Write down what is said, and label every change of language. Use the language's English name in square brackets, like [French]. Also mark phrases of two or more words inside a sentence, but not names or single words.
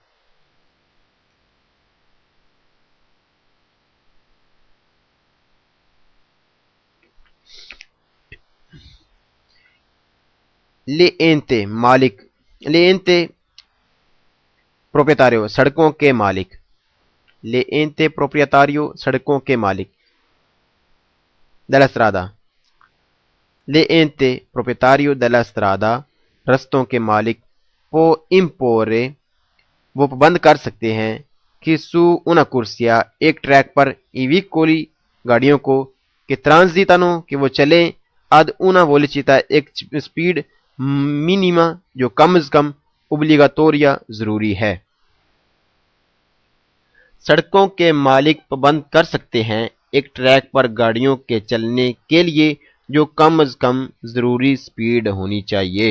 [Urdu] لینتے مالک، [Italian] l'ente proprietario [Urdu] سڑکوں کے مالک، [Italian] l'ente proprietario [Urdu] سڑکوں کے مالک۔ [Italian] della strada l'ente proprietario della strada [Urdu] رستوں کے مالک [Italian] può imporre [Urdu] وہ پابند کر سکتے ہیں کہ [Italian] su una corsia [Urdu] ایک ٹریک پر [Italian] i veicoli [Urdu] گاڑیوں کو کہ transitano کہ وہ چلیں [Italian] ad una velocità [Urdu] ایک سپیڈ مینیما جو کم از کم obligatoria ضروری ہے۔ سڑکوں کے مالک پابند کر سکتے ہیں ایک ٹریک پر گاڑیوں کے چلنے کے لیے جو کم از کم ضروری سپیڈ ہونی چاہیے۔